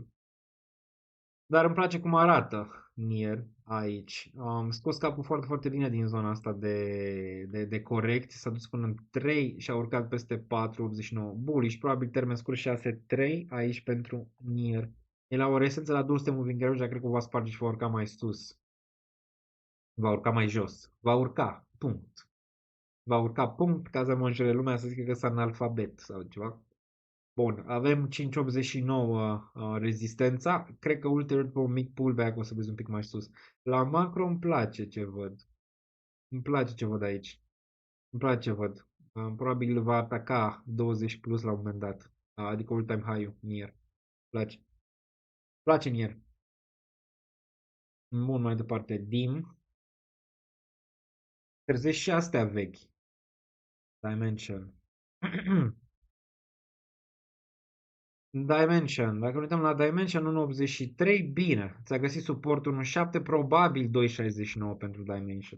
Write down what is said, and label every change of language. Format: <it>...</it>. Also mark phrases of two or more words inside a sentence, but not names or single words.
<ro>Dar îmi place cum arată Nier aici. Am scos capul foarte, foarte bine din zona asta de corecție. S-a dus până în 3 și a urcat peste 4,89. Bullish, probabil termen scurt 6,3 aici pentru Nier. E la o resență la 200</ro> <en>moving average,</en> <ro>dar cred că va sparge și va urca mai sus. Va urca mai jos. Va urca, punct. Va urca, punct, ca să mă înșele lumea să zică că sunt analfabet sau ceva. Bun, avem 5.89 rezistența. Cred că ulterior pe un mic pullback o să vezi un pic mai sus. La macro îmi place ce văd. Îmi place ce văd aici. Îmi place ce văd. Probabil va ataca 20 plus la un moment dat. Adică</ro> <en>all-time high-</en> <ro>ul, Nier. Place. Place Nier. Bun, mai departe. Dim. Trezești și astea vechi. Dimension. Dimension, dacă ne uităm la Dimension 1.83, bine, ți-a găsit suportul 1.7, probabil 2.69 pentru Dimension.</ro>